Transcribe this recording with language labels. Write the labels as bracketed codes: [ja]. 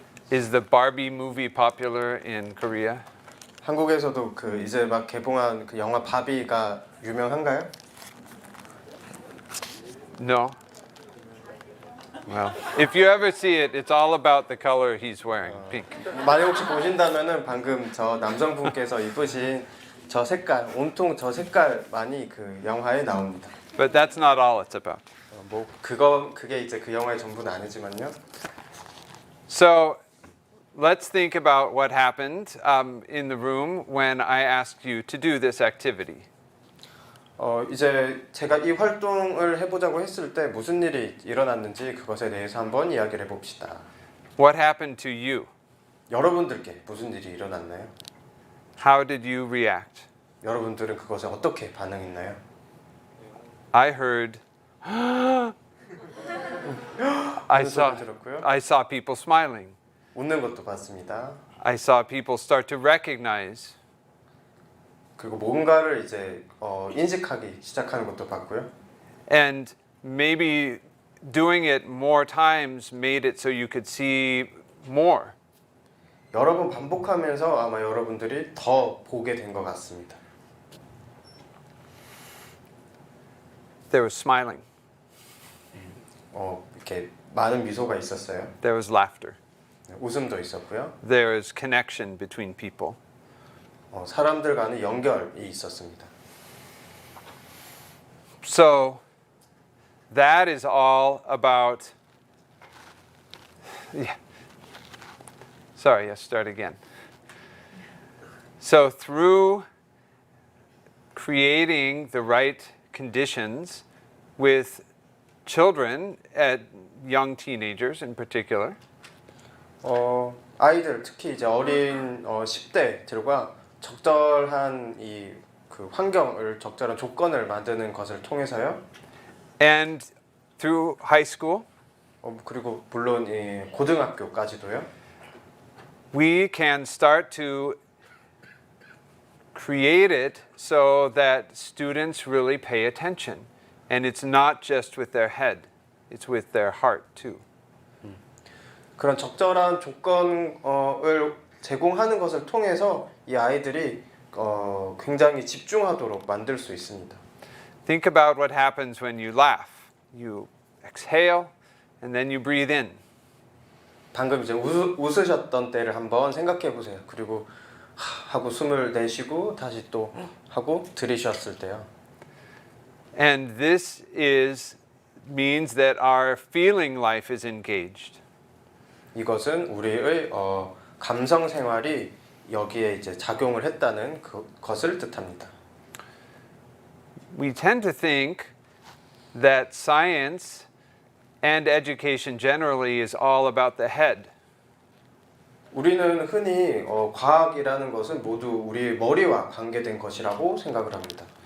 [en] Is the Barbie movie popular in Korea? [ko] 한국에서도 그 이제 막 개봉한 그 영화 바비가 유명한가요? [en] No. Well, if you ever see it, it's all about the color he's wearing, pink. [ko] 만약 혹시 보신다면은 방금 저 남성분께서 입으신 저 색깔, 온통 저 색깔만이 그 영화에 나옵니다. [en] But that's not all it's about. [ko] 뭐 그게 이제 그 영화의 전부는 아니지만요. [en] So let's think about what happened in the room when I asked you to do this activity. [ko] 이제 제가 이 활동을 해보자고 했을 때 무슨 일이 일어났는지 그것에 대해서 한번 이야기를 해봅시다. [en] What happened to you? [ko] 여러분들께 무슨 일이 일어났나요? [en] How did you react? [ko] 여러분들은 그것에 어떻게 반응했나요? [en] I heard. I saw people smiling. [ko] 웃는 것도 봤습니다. [en] I saw people start to recognize. [ko] 그리고 뭔가를 이제 인식하기 시작하는 것도 봤고요. [en] And maybe doing it more times made it so you could see more. [ko] 여러 번 반복하면서 아마 여러분들이 더 보게 된 것 같습니다. [en] There was smiling. [ko] 이렇게 많은 미소가 있었어요. [en] There was laughter. [ko] 웃음도 있었고요. [en] There was connection between people. [ko] 사람들 간의 연결이 있었습니다. [en] So that is all about. Yeah. Sorry, let's start again. So through creating the right conditions with children, at young teenagers in particular, [ko] 아이들 특히 이제 어린 10대들과 적절한 그 환경을 적절한 조건을 만드는 것을 통해서요. [en] and through high school, [ko] 그리고 물론 이 고등학교까지도요. [en] we can start to create it so that students really pay attention. And it's not just with their head, it's with their heart too. [ko] 그런 적절한 조건을 제공하는 것을 통해서 이 아이들이 굉장히 집중하도록 만들 수 있습니다. [en] Think about what happens when you laugh. You exhale and then you breathe in. [ko] 방금 이제 웃으셨던 때를 한번 생각해 보세요. 그리고 하고 숨을 내쉬고 다시 또 하고 들이쉬었을 때요. [en] And this means that our feeling life is engaged. [ko] 이것은 우리의 감성 생활이 여기에 이제 작용을 했다는 것을 뜻합니다. [en] We tend to think that science and education generally is all about the head. [ko] 우리는 흔히 과학이라는 것은 모두 우리 머리와 관계된 것이라고 생각을 합니다.